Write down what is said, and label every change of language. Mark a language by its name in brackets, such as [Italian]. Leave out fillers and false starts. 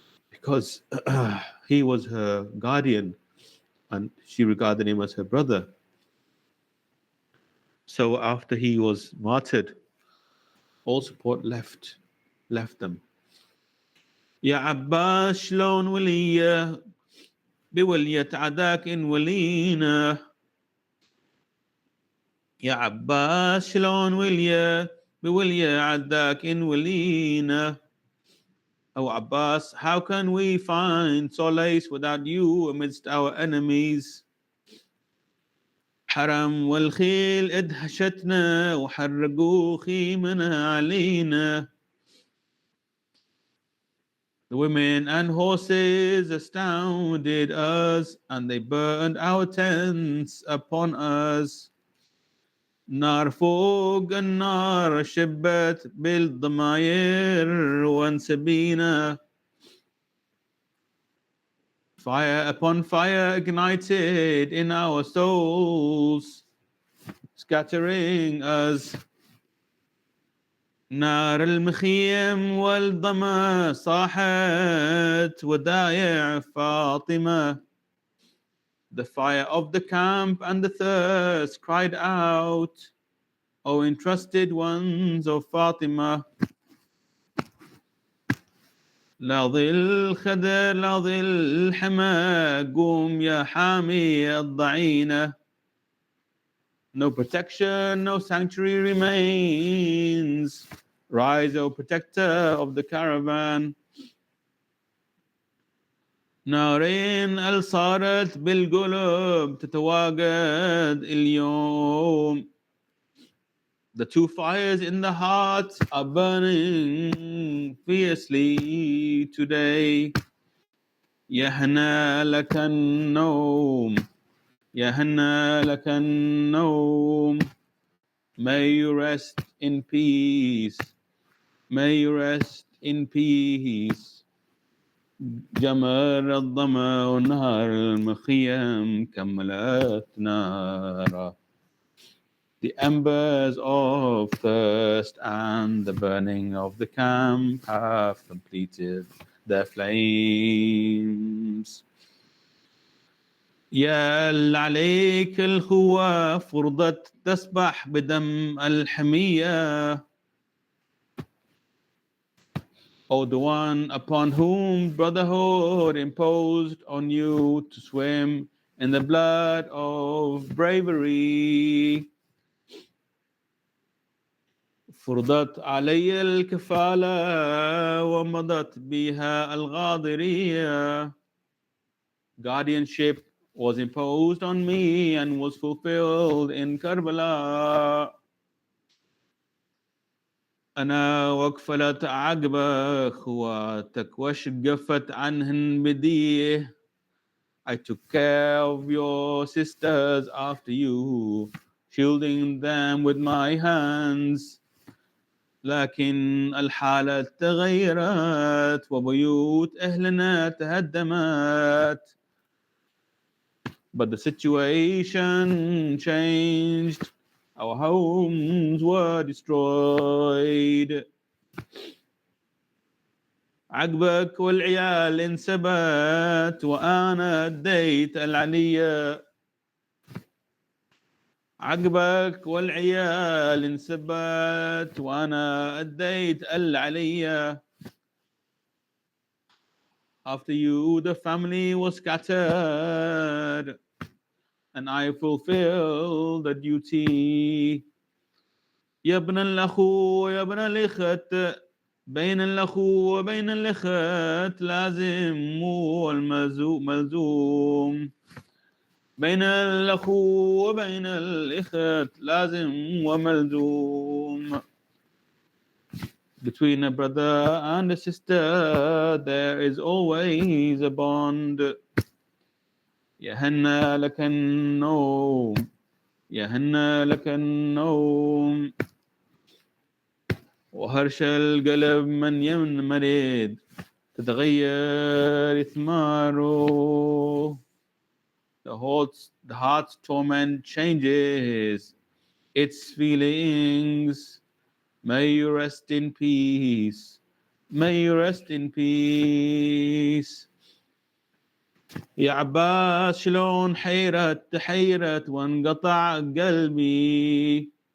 [English] Because he was her guardian and she regarded him as her brother. So after he was martyred, all support left them. [Arabic] يا عباس شلون وليه بولية عداك إن ولينا. يا عباس شلون وليه بولية عداك إن ولينا. [English] Oh Abbas, how can we find solace without you amidst our enemies? [Arabic] حرم والخيل ادهشتنا وحرقوا خيمنا علينا. [English] The women and horses astounded us, and they burned our tents upon us. [Arabic] نار فوق النار شبت بالضماير وانسبينا. [English] Fire upon fire ignited in our souls, scattering us. [Arabic] نار المخيم والظما صاحت ودايع فاطمة. [English] The fire of the camp and the thirst cried out, O entrusted ones of Fatima. [Arabic] لا ظل خدر لا ظل حما قوم يا حامي الضعينة. [English] No protection, no sanctuary remains. Rise, O protector of the caravan. [Arabic] نارين صارت بالقلوب تتواقد اليوم. [English] The two fires in the heart are burning fiercely today. [Arabic] يهنى لك النوم يهنى لك النوم. [English] May you rest in peace. May you rest in peace. [Arabic] جمر الظما ونهار المخيم كملت نارا. [English] The embers of thirst and the burning of the camp have completed their flames. [Arabic] يا اللي عليك الخوة فرضت تسبح بدم الحمية. [English] O the one upon whom brotherhood imposed on you to swim in the blood of bravery. [Arabic] فرضت علي الكفالة ومضت بها الغاضرية. [English] Guardianship was imposed on me and was fulfilled in Karbala. [Arabic] أنا وكفلت عقب أخواتك وشقفت عنهن بديه. [English] I took care of your sisters after you, shielding them with my hands. [Arabic] لكن الحالة تغيرت وبيوت أهلنا تهدمت. [English] But the situation changed. Our homes were destroyed. [Arabic] عقبك والعيال انسبت وأنا أديت العلية. عقبك والعيال انسبت وأنا أديت العلية. [English] After you, the family was scattered, and I fulfilled the duty. [Arabic] يا ابن الأخو يا ابن الأخت بين الأخو وبين الأخت لازم والملزوم. بين الأخو وبين الأخت لازم وملزوم. [English] Between a brother and a sister there is always a bond. [Arabic] يهنى لك النوم يهنى لك النوم. وهرش القلب من ينمرد تتغير ثماره. [English] The heart's torment changes its feelings. May you rest in peace. May you rest in peace. [Arabic] يا عباس شلون حيرت وانقطع قلبي.